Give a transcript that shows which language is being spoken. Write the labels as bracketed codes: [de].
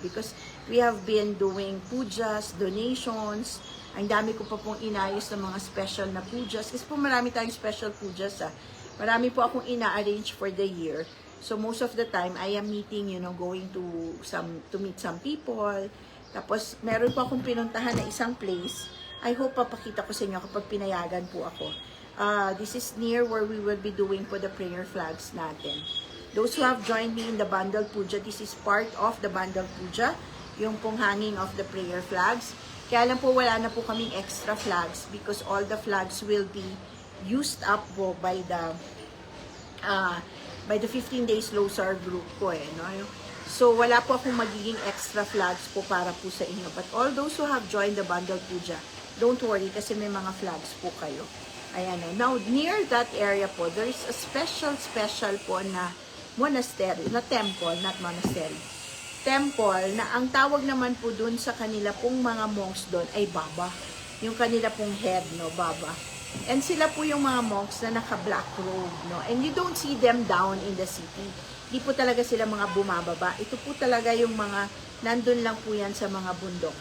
[en] Because we have been doing pujas, donations. [tl] Ang dami ko pa pong inayos ng mga special na pujas. Kasi po marami tayong special pujas, Marami po akong ina-arrange [en] for the year. So most of the time, I am meeting, going to meet some people. [tl] Tapos, meron po akong pinuntahan na isang place. [en] I hope [tl] papakita ko sa inyo kapag pinayagan po ako. [en] This is near where we will be doing po the prayer flags natin. Those who have joined me in the Bundle Puja, this is part of the Bundle Puja, yung pong hanging of the prayer flags. [tl] Kaya lang po wala na po kaming [en] extra flags because all the flags will be used up po by the 15 days Losar group ko no? [tl] So wala po akong magiging extra flags po para po sa inyo. [en] But all those who have joined the Bundle Puja, don't worry [tl] kasi may mga flags po kayo. [en] Ayan o. Now, near that area po, there is a special po na monastery, na temple, not monastery. [tl] Temple na ang tawag naman po dun sa kanila pong mga monks doon ay Baba. Yung kanila pong head, no, Baba. And sila po yung mga monks na naka-black robe, no? [en] And you don't see them down in the city. [tl] Di po talaga sila mga bumababa. Ito po talaga yung mga nandun lang po yan sa mga bundok.